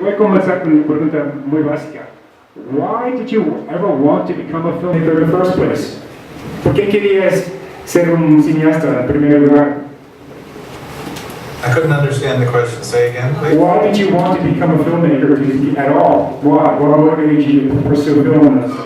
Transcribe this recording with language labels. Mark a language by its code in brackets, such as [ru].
[es] Voy a comenzar con una pregunta muy básica. [en] Why did you ever want to become a filmmaker in the first place? [es] ¿Por qué querías ser un cineasta en primer lugar? [en] I couldn't understand the question. Say again, please. Why did you want to become a filmmaker at all? Why? What motivated you to pursue film?